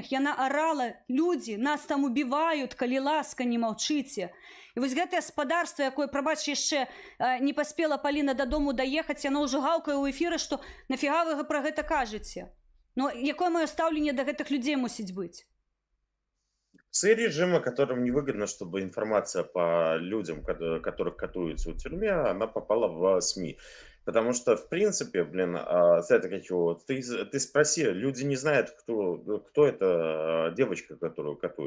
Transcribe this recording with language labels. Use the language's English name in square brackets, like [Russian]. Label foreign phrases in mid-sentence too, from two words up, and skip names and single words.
[Belarusian] Яна арала, людзі, нас там убіваюць, калі ласка, не маўчыце. І вось гэтае спадарства, якое, прабач, яшчэ не паспела Паліна дадому даехаць, яна ўжо гаўкае ў эфіры, што нафіга вы пра гэта кажаце? Ну, якое маё стаўленне да гэтых людзей мусіць быць? [Russian] Псы режима, которым невыгодно, чтобы информация по людям, которых катуются в тюрьме, она попала в СМИ. Потому что, в принципе, это как его, ты спроси, люди не знают, кто эта девочка, которую катуют.